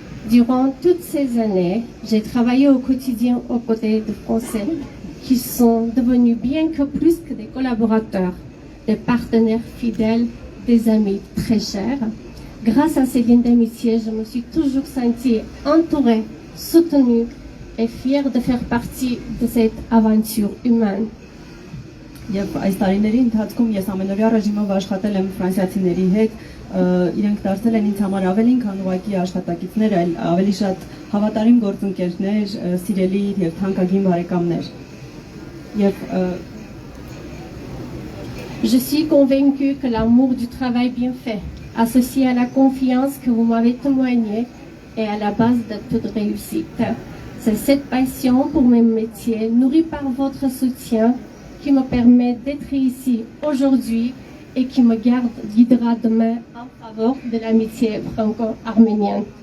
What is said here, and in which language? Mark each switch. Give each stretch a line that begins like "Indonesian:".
French: Durant toutes ces années, j'ai travaillé au quotidien aux côtés de Français qui sont devenus bien que plus que des collaborateurs, des partenaires fidèles, des amis très chers. Grâce à ces liens d'amitié, je me suis toujours sentie entourée, soutenue et fière de faire partie de cette aventure humaine.
Armenian: Եվ այս տարիների ընթացքում ես ամենօրյա ռեժիմով աշխատել եմ ֆրանսիացիների հետ, իրենք դարձել են ինձ համար ավելին քան ուղղակի աշխատակիցներ, այլ ավելի շատ հավատարիմ գործընկերներ, սիրելի եւ թանկագին բարեկամներ։
French: Je suis convaincue que l'amour du travail bien fait, associé à la confiance que vous m'avez témoignée, est à la base de toute réussite. C'est cette passion pour mes métiers, nourrie par votre soutien, qui me permet d'être ici aujourd'hui et qui me guidera demain en faveur de l'amitié franco-arménienne.